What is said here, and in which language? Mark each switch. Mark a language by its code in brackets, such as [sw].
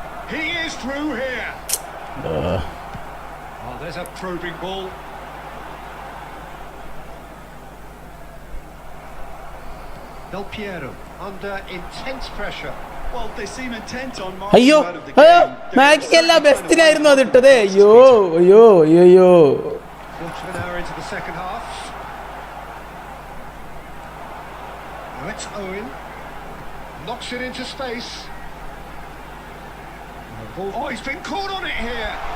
[en] He is through here. Oh, there's a probing ball. Del Piero under intense pressure. Well, they seem intent on അയ്യോ marching out of the അയ്യോ game. [ml] മാഗിക്കല്ല ബെസ്റ്റിനായിരുന്നു അത് ഇട്ടത് അയ്യോ അയ്യോ അയ്യോ [en] Quarter of an hour into the second half. Now it's Owen. Knocks it into space. Oh, he's been caught on it here.